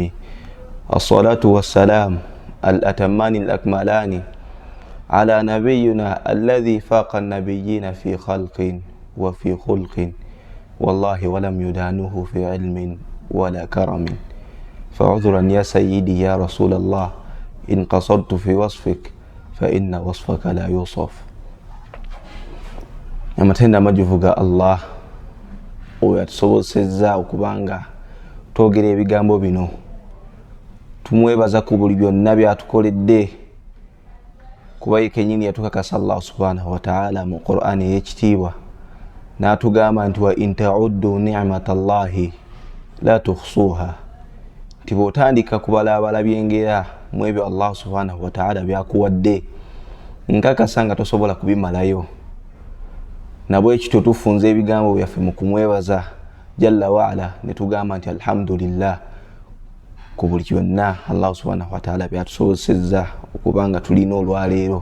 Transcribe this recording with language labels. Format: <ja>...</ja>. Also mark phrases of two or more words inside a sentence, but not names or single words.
<ar>الصلاة والسلام الأتمان الأكملان على نبينا الذي فاق النبيين في خلق وفي خلق والله ولم يدانوه في علم ولا كرم. فعذرا يا سيدي يا رسول الله إن قصرت في وصفك فإن وصفك لا يوصف.</ar> <lg>Amatenda majuvu ga Allah oyo atusobozesezza okubanga twogera ebigambo bino. Tumwebaza ku buli byonna byatukoledde kuba ye kennyini yatukakasa Allah</lg> <ar>سبحانه وتعالى</ar> <lg>mu Qur'ani ey'ekitiibwa n'atugamba nti</lg> <ar>وإن تعدوا نعمة الله لا تحصوها,</ar> <lg>nti bw'otandika kubalabala byengera mu ebyo Allah</lg> <ar>سبحانه وتعالى</ar> <lg>byakuwadde nkakasa nga tosobola kubimalayo. Nabwe ekityo tufunze ebigambo byaffe mu kumwebaza</lg> <ar>جل وعلا</ar> <lg>ne tugamba nti alhamdulillah ku buli kyonna Allah</lg> <ar>سبحانه وتعالى</ar> <lg>byatusobozesezza okubanga tulina olwaleero.</lg>